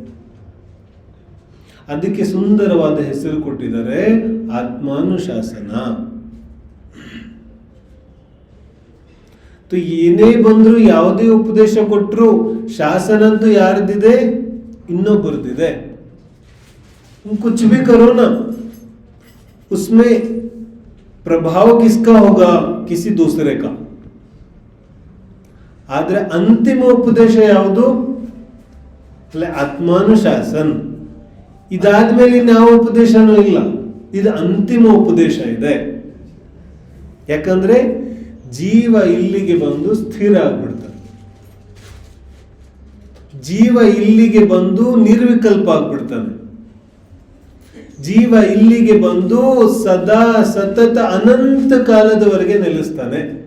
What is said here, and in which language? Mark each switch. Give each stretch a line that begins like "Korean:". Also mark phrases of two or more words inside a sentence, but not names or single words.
Kannada: ಅದಕ್ಕೆ ಸುಂದರವಾದ ಹೆಸರು ಕೊಟ್ಟಿದ್ದಾರೆ, ಆತ್ಮಾನುಶಾಸನ. ಏನೇ ಬಂದ್ರು, ಯಾವುದೇ ಉಪದೇಶ ಕೊಟ್ಟರು, ಶಾಸನ ಅಂತೂ ಯಾರದಿದೆ? ಇನ್ನೊಬ್ಬರದಿದೆ.
Hindi: कुछ भी करो ना, उसमें प्रभाव किसका होगा? किसी दूसरे का.
Kannada: ಆದ್ರೆ ಅಂತಿಮ ಉಪದೇಶ ಯಾವುದು? ಆತ್ಮಾನುಶಾಸನ. ಇದಾದ್ಮೇಲೆ ಯಾವ ಉಪದೇಶನೂ ಇಲ್ಲ, ಇದು ಅಂತಿಮ ಉಪದೇಶ ಇದೆ. ಯಾಕಂದ್ರೆ ಜೀವ ಇಲ್ಲಿಗೆ ಬಂದು ಸ್ಥಿರ ಆಗ್ಬಿಡ್ತಾನೆ, ಜೀವ ಇಲ್ಲಿಗೆ ಬಂದು ನಿರ್ವಿಕಲ್ಪ ಆಗ್ಬಿಡ್ತಾನೆ, ಜೀವ ಇಲ್ಲಿಗೆ ಬಂದು ಸದಾ ಸತತ ಅನಂತ ಕಾಲದವರೆಗೆ ನೆಲೆಸ್ತಾನೆ.